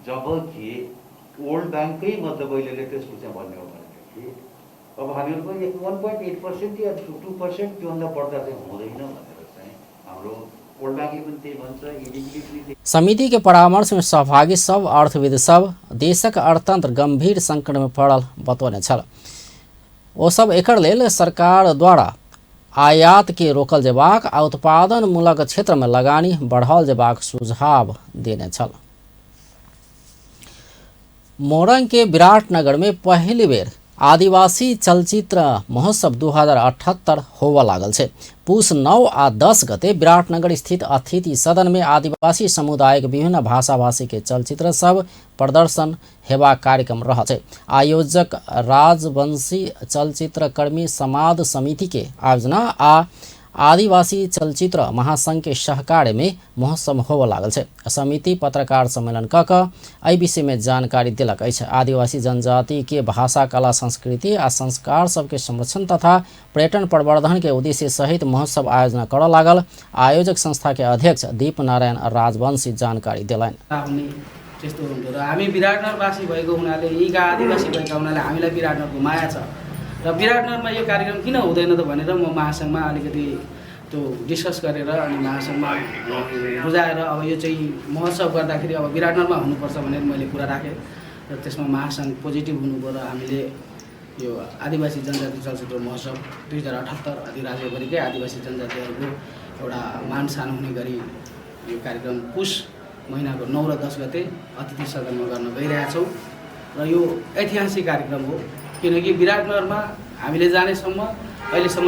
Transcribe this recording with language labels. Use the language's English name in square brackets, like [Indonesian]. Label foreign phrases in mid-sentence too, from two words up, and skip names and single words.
[Nepali] जबकि वर्ल्ड ब्याङ्ककै मतलब अहिले लेटेस्ट चाहिँ भन्ने हो भनेदेखि अब हामीहरूको 1.8% या 2% त्योभन्दा बढ्दा चाहिँ हुँदैन भनेर चाहिँ हाम्रो [Maithili] समिति के परामर्श में सहभागी सब अर्थविद सब देशक अर्थतंत्र गंभीर संकट में पड़ल बतौने छल। ओ सब एकर लेल सरकार द्वारा आयात के रोकल जेबाक आ उत्पादन मूलक क्षेत्र में लगानी बढ़ाल जेबाक सुझाव देने छल। मोरंग के विराटनगर में पहली बेर आदिवासी चलचित्र महोत्सव 2078 होवा लागल छै। पुष 9 आ 10 गते विराटनगर स्थित अतिथि सदन में आदिवासी समुदाय के विभिन्न भाषा भाषी के चलचित्र सब प्रदर्शन हेबाक कार्यक्रम रहल छै। आयोजक राजवंशी चलचित्र कर्मी समाज समिति के आयोजना आ आदिवासी चलचित्र महासंघ के सहकार्य में महोत्सव होबऽ लागल छै। समिति पत्रकार सम्मेलन कऽ एहि विषय में जानकारी देलक अछि। आदिवासी जनजाति के भाषा, कला, संस्कृति आ संस्कार सबके संरक्षण तथा पर्यटन प्रवर्धन के उद्देश्य सहित महोत्सव आयोजना करऽ लागल। आयोजक संस्था के अध्यक्ष दीप नारायण राजवंशी जानकारी देलनि। [Nepali] त्यस्तो हुन्थ्यो र हामी विराटनगरवासी भएको हुनाले, यहीँका आदिवासी भएका हुनाले हामीलाई विराटनगरको माया छ र विराटनगरमा यो कार्यक्रम किन हुँदैन त भनेर म महासङ्घमा अलिकति त्यो डिस्कस गरेर अनि महासङ्घमा बुझाएर अब यो चाहिँ महोत्सव गर्दाखेरि अब विराटनगरमा हुनुपर्छ भनेर मैले कुरा राखेँ र त्यसमा महासङ्घ पोजिटिभ हुनुभयो र हामीले यो आदिवासी जनजाति चलचित्र महोत्सव 2078 राज्यभरिकै आदिवासी जनजातिहरूको एउटा मान सान हुने गरी यो कार्यक्रम पुष महिनाको 9 र 10 गते अतिथि सदनमा गर्न गइरहेछौँ र यो ऐतिहासिक कार्यक्रम हो किनकि विराटनगरमा हामीले जानेसम्म अहिलेसम्म